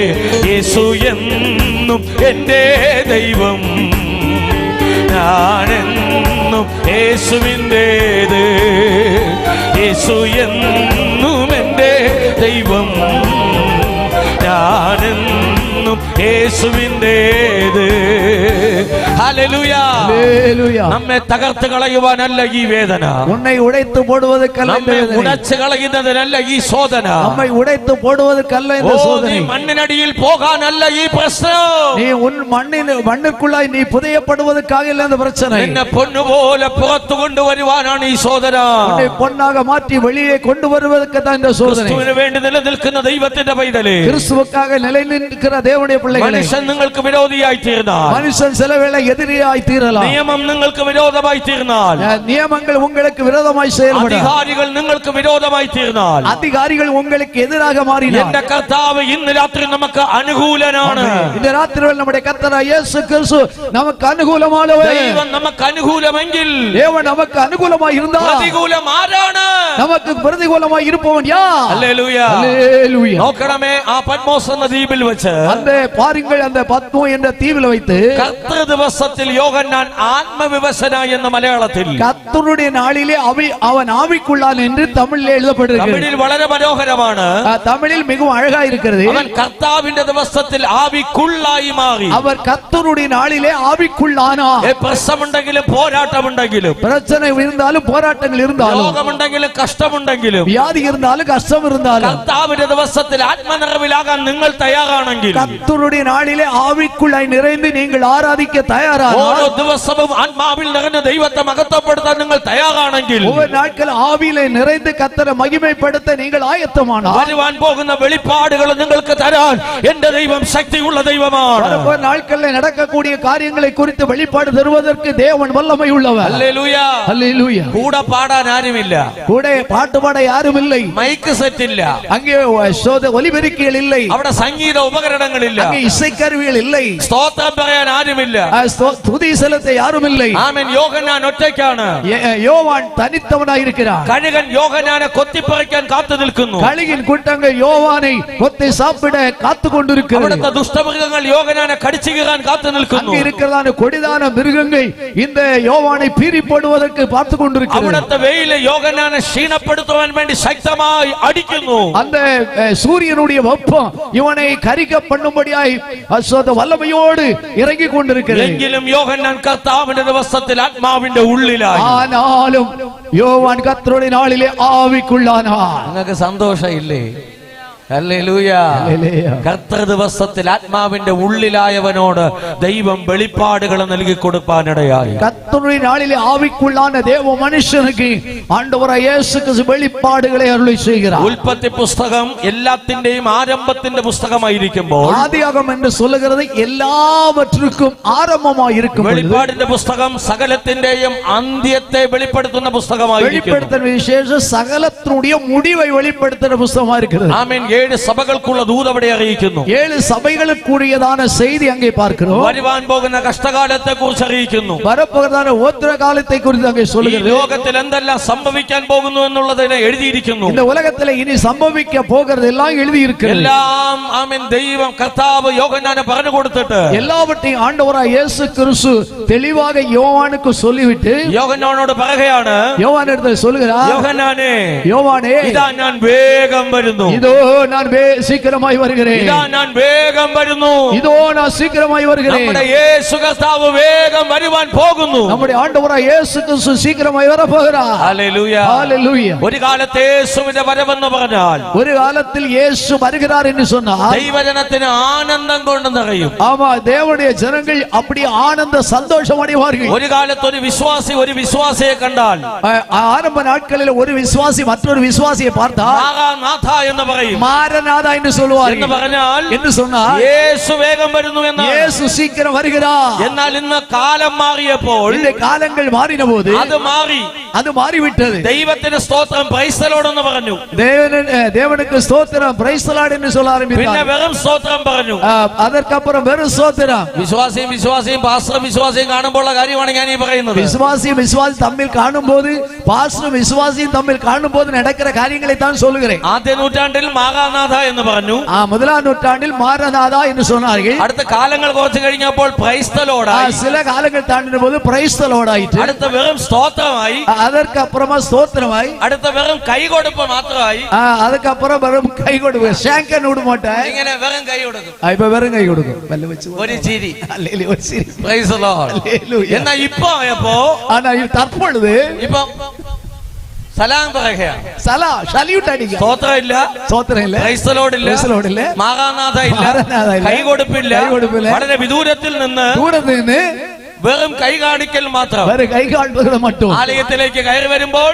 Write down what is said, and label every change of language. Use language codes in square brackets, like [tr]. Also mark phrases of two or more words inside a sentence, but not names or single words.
[ml] യേശു എന്നും എൻ്റെ ദൈവം, ഞാനെന്നും യേശുവിൻ്റേത്. യേശു എന്നും എൻ്റെ ദൈവം, ഞാനെന്നും യേശുവിൻ്റേത്. ഹല്ലേലൂയ. നമ്മെ തകർത്ത് കളയുവാനല്ല ഈ വേദന, [ta] உன்னை உடைத்து போடுவதற்கல்ல இந்த [ml] നമ്മെ [ta] வேதனை, [ml] ഉടച്ചു കളയുന്നതിനല്ല ഈ ശോധന, [ta] நம்மை உடைத்து போடுவதற்கல்ல இந்த [ml] നീ [ta] சோதனை. [ml] മണ്ണിനടിയിൽ പോകാനല്ല ഈ പ്രശ്നം, [ta] நீ உன் மண்ணுக்குள்ளாய் நீ புதையப்படுவதற்காக இல்ல இந்த பிரச்சனை. [ml] നിന്നെ പൊന്നുപോലെ പുറത്തു കൊണ്ടുവരുവാനാണ് ഈ ശോധന. [ta] உன்னை பொன்னாக மாற்றி வெளியே கொண்டு வருவதற்கு தான் இந்த சோதனை. [ml] ക്രിസ്തുവിന് വേണ്ടി നിലനിൽക്കുന്ന ദൈവത്തിന്റെ പൈതലേ, [ta] கிறிஸ்துவுக்காக நிலைநிற்கிற தேவனுடைய பிள்ளைகளே, [ml] മനുഷ്യൻ നിങ്ങൾക്ക് വിരോധിയായി തീർന്നാൽ, [ta] மனுஷன் சில வேளை எதிரியாய் தீரலாம், [ml] നിയമം നിങ്ങൾക്ക് വിരോധമായി തീർന്നാൽ, [ta] நியமங்கள் உங்களுக்கு விரோதமாய் செயல்படும், [ml] അധികാരികൾ നിങ്ങൾക്ക് വിരോധമായി തീർന്നാൽ, [ta] அதிகாரிகள் உங்களுக்கு எதிராக மாறினார், [ml] എന്റെ കർത്താവ് ഇന്ന് രാത്രി നമുക്ക് അനുകൂലനാണ്. [ta] இந்த ராத்திரியில் நம்முடைய கர்த்தராகிய இயேசு கிறிஸ்து நமக்கு அனுகூலமானவர். [ml] ദൈവം നമുക്ക് അനുകൂലമെങ്കിൽ [ta] தேவன் நமக்கு அனுகூலமாய் இருந்தால் [ml] പ്രതികൂലം ആരാണ്? [ta] நமக்கு பிரதிகூலமாய் இருப்பவன் யார்? [ml] ഹല്ലേലൂയ. [ta] ஹல்லேலூயா. [ml] നോക്കണമേ, ആ പത്മോസ് എന്ന ദ്വീപിൽ വെച്ച് [ta] அந்த பாருங்கள், அந்த பத்மோ என்ற தீவில் வைத்து [ml] കർത്തൃ ദിവസത്തിൽ യോഹന്നാൻ ആത്മവിവശനായി എന്ന മലയാളത്തിൽ, [ta] கர்த்தருடைய நாளிலே அவன் ஆவிக்குள்ளான் என்று தமிழில் எழுதப்பட்டிருக்கிறது. [ml] തമിഴിൽ വളരെ മനോഹരമാണ്. [ta] தமிழில் மிகவும் அழகா இருக்கிறது. [ml] അവൻ കർത്താവിന്റെ ദിവസത്തിൽ ആവിക്കുള്ളായി മാറി. [ta] அவர் கர்த்தருடைய நாளிலே ஆவிக்குள்ளானா. [ml] പ്രശ്നമുണ്ടെങ്കിലും പോരാട്ടമുണ്ടെങ്കിലും, [ta] பிரச்சனை இருந்தாலும் போராட்டங்கள் இருந்தாலும், [ml] രോഗമുണ്ടെങ്കിലും കഷ്ടമുണ്ടെങ്കിലും, [ta] வியாதி இருந்தாலும் கஷ்டம் இருந்தாலும், [ml] കർത്താവിന്റെ ദിവസത്തിൽ ആത്മനിറവിലാകാൻ നിങ്ങൾ തയ്യാറാണെങ്കിൽ, [ta] கர்த்தருடைய நாளிலே ஆவிக்குள்ளாய் நிறைந்து நீங்கள் ஆராதிக்க [ml] ഓരോ [ta] தயாரானால், [ml] ദിവസവും ആത്മാവിൽ നിറഞ്ഞ ദൈവത്തെ മഹത്വപ്പെടുത്താൻ നിങ്ങൾ തയ്യാറാണെങ്കിൽ, [ta] ஒவ்வொரு நாட்கள் ஆவியிலே நிறைந்து கர்த்தரை மகிமைப்படுத்த நீங்கள் ஆயத்தமானால், [ml] വരുവാൻ പോകുന്ന വെളിപ്പാടുകൾ നിങ്ങൾക്ക് തരാൻ എന്റെ ദൈവം ശക്തിയുള്ള ദൈവമാണ്. [ta] வரப்போற நாட்களில் நடக்கக்கூடிய காரியங்களை குறித்து வெளிப்பாடு தருவதற்கு தேவன் வல்லமை உள்ளவர். [ml] ഹല്ലേലൂയ. [ta] ஹல்லேலூயா. [ml] കൂടെ പാടാൻ ആരുമില്ല, [ta] கூட பாட்டு பாட யாரும் இல்லை, [ml] മൈക്ക് സെറ്റ് ഇല്ല, [ta] அங்கே ஒலிபெருக்கிகள் இல்லை, [ml] അവിടെ സംഗീത ഉപകരണങ്ങളില്ല, [ta] அங்கே இசைக்கருவிகள் இல்லை, [ml] സ്തോത്രം പറയാൻ ആരുമില്ല. [ta] துதி செலுத்த யாரும் இல்லை. [ml] ആമേൻ. യോഹന്നാൻ ഒറ്റയ്ക്കാണ്. [ta] யோவான் தனித்தவனாய் இருக்கிறார். [ml] കഴുകൻ യോഹന്നാനെ കൊത്തിപ്പറിക്കാൻ കാത്തു നിൽക്കുന്നു. [ta] கழுகின் கூட்டங்கள் யோவானை கொத்தி சாப்பிட காத்து கொண்டிருக்கிறது. [ml] അവിടുത്തെ ദുഷ്ടമൃഗങ്ങൾ യോഹന്നാനെ കടിച്ചു കീറാൻ കാത്തു നിൽക്കുന്നു. [ta] அங்கே இருக்கிறதான கொடிதான மிருகங்கள் இந்த யோவானை பீறி போடுவதற்கு பார்த்து கொண்டிருக்கிறது. [ml] അവിടുത്തെ വെയിൽ യോഹന്നാനെ ക്ഷീണപ്പെടുത്തുവാൻ വേണ്ടി ശക്തമായി അടിക്കുന്നു. [ta] அந்த சூரியனுடைய வெப்பம் இவனை கரிக்க பண்ணும்படியாய் வல்லமையோடு இறங்கி கொண்டிருக்கிறது. [ml] എങ്കിലും യോഹന്നാൻ കർത്താവിന്റെ ദിവസത്തിൽ ആത്മാവിന്റെ ഉള്ളിലായി. [ta] ஆனாலும் யோவான் கர்த்தருடைய நாளிலே ஆவிக்குள்ளானார். [ml] നിങ്ങൾക്ക് സന്തോഷമില്ലേ? ഹല്ലേലൂയ. കർത്തൃ ദിവസത്തിൽ ആത്മാവിന്റെ ഉള്ളിലായവനോട് ദൈവം വെളിപ്പാടുകൾ നൽകി കൊടുപ്പാനിടയായി. [ta] கர்த்தருடைய நாளிலே ஆவிக்குள்ளான தேவ மனுஷனுக்கு ஆண்டவராகிய இயேசு கிறிஸ்து வெளிப்பாடுகளை அருளி செய்கிறார். [ml] ഉൽപ്പത്തി പുസ്തകം എല്ലാത്തിന്റെയും ആരംഭത്തിന്റെ പുസ്തകമായിരിക്കുമ്പോൾ, [ta] ஆதியாகமம் என்று சொல்லுகிறது எல்லாவற்றுக்கும் ஆரம்பமாய் இருக்கும். [ml] വെളിപ്പാടിന്റെ പുസ്തകം സകലത്തിന്റെയും അന്ത്യത്തെ വെളിപ്പെടുത്തുന്ന പുസ്തകമായിരിക്കും. [ta] வெளிப்படுத்தின விசேஷம் சகலத்தினுடைய முடிவை வெளிப்படுத்துகிற புஸ்தகமா இருக்கிறது. [ml] ആമേൻ. 7 സഭകൾക്കുള്ള ദൂത് അവിടെ അറിയിക്കുന്നു. [ta] 7 சபைகளுக்குரியதான செய்தி அங்கே பார்க்கிறோம். [ml] വരുവാൻ പോകുന്ന കഷ്ടകാലത്തെ കുറിച്ച് അറിയിക്കുന്നു. [ta] வரப்போகிறதான உத்தர காலத்தை குறித்து அங்கே [ml] ഈ [ta] சொல்லுகிறது. [ml] ലോകത്തിൽ എന്തെല്ലാം സംഭവിക്കാൻ പോകുന്നു എന്നുള്ളതിനെ എഴുതിയിരിക്കുന്നു. [ta] இந்த உலகத்தில் இனி சம்பவிக்க போகிறது எல்லாம் எழுதி இருக்கிறது. [ml] എല്ലാം ആമേൻ ദൈവം കർത്താവ് യോഹന്നാനെ പറഞ്ഞു കൊടുത്തിട്ട്, [ta] எல்லாவற்றையும் ஆண்டவராகிய இயேசு கிறிஸ்து தெளிவாக யோவானுக்கு சொல்லிவிட்டு [ml] യോഹന്നാനോട് പറയുകയാണ്, [ta] யோவானிடத்தில் சொல்லுகிறார், [ml] യോഹന്നാനേ, [ta] யோவானே, [ml] ഇതാ ഞാൻ വേഗം വരുന്നു. [ta] இதோ நான் சீக்கிரமாய் வருகிறேன். [ml] ഇതാ ഞാൻ വേഗം വരുന്നു. [ta] இதோ நான் சீக்கிரமாய் வருகிறேன். [ml] നമ്മുടെ യേശു കർത്താവ് വേഗം വരുവാൻ പോകുന്നു. [ta] நம்முடைய ஆண்டவராகிய இயேசு கிறிஸ்து சீக்கிரமாய் வர போகிறார். [ml] ഹല്ലേലൂയ. [ta] ஹல்லேலூயா. [ml] ഒരു കാലത്ത് യേശുവിന്റെ വരവെന്ന് പറഞ്ഞാൽ [ta] ஒரு காலத்தில் இயேசு வருகிறார் என்று சொன்னார், [ml] ദൈവജനത്തിന് ആനന്ദം കൊണ്ട് നിറയും. [ta] ஆமா, தேவனுடைய ஜனங்கள் அப்படி ஆனந்த சந்தோஷம் அடைவார்கள். [ml] ഒരു കാലത്ത് ഒരു വിശ്വാസിയെ കണ്ടാൽ [ta] ஆரம்ப நாட்களில் ஒரு விசுவாசி மற்றொரு விசுவாசியை பார்த்தால் [ml] നാഥ എന്ന് പറയും. [ta] மாரநாதா என்று சொல்வார்கள். [ml] എന്ന് പറഞ്ഞാൽ [ta] என்று சொன்னால் [ml] യേശു വേഗം വരുന്നു എന്നാണ്. [ta] இயேசு சீக்கிரம் வருகிறார். [ml] എന്നാൽ ഇന്ന് കാലം മാറിയപ്പോൾ [ta] இந்த காலங்கள் மாறின போது [ml] അത് [ta] மாறிவிட்டது. [ml] ദൈവത്തിന് സ്തോത്രം, [en] Praise the Lord [ml] എന്ന് പറഞ്ഞു. [ta] தேவனுக்கு ஸ்தோத்திரம், [en] Praise the Lord [ta] என்று சொல்ல [ml] പിന്നെ [ta] ஆரம்பித்தார். [ml] വെറും സ്തോത്രം പറഞ്ഞു. [ta] அதற்கு அப்புறம் வெறும் ஸ்தோத்திரம். [ml] വിശ്വാസിയും പാസ്റ്ററും വിശ്വാസിയും കാണുമ്പോഴുള്ള കാര്യമാണ് ഞാൻ ഈ പറയുന്നത്. [ta] விசுவாசி தம்மில் காணும்போது, பாஸ்டரும் விசுவாசியும் தம்மில் காணும்போது நடக்கிற காரியங்களை தான் சொல்லுகிறேன். [ml] ആദ്യ നൂറ്റാണ്ടിൽ മാറാനാഥ എന്ന് പറഞ്ഞു. [ta] முதலாம் நூற்றாண்டில் மாரநாதா என்று சொன்னார்கள். [ml] അടുത്ത കാലങ്ങൾ കുറച്ച് കഴിഞ്ഞപ്പോൾ [en] Praise the Lord [ml] ആയി. [ta] சில காலங்கள் தாண்டின போது [en] Praise the Lord [ta] ஆயிற்று. [ml] അടുത്ത വെറും സ്തോത്രമായി. [ta] அதற்கு அப்புறமா ஸ்தோத்திரமாய். [ml] അടുത്ത വെറും കൈകൊടുപ്പ് മാത്രമായി. [ta] அதுக்கு அப்புறம் வெறும் கை கொடுப்பு, ஷேங்கன் விட மாட்டேன், [ml] ഇങ്ങനെ വെറും കൈ കൊടുക്കും. [ta] இப்ப வெறும் கை கொடுக்கும், பல்ல வச்சு [ml] ഒരു ചിരി. [ta] அல்லேலூயா, ஒரு சிரி. [en] Praise the Lord. [ta] அல்லேலൂயா. [ml] എന്നാ ഇപ്പോ [ta] ஆனா தற்பொழுது [ml] ഇപ്പൊ സലാം പറയുകയാണ്. സല്യൂട്ട് അടിക്കുക. സ്തോത്രം ഇല്ല, സ്തോത്രം ഇല്ല, [en] Praise the Lord [ml] ഇല്ല, മാറാനാഥ ഇല്ല, കൈകൊടുപ്പില്ല. വളരെ വിദൂരത്തിൽ നിന്ന് വെറും കൈ കാണിക്കൽ മാത്രം. ആലയത്തിലേക്ക് കയറി വരുമ്പോൾ,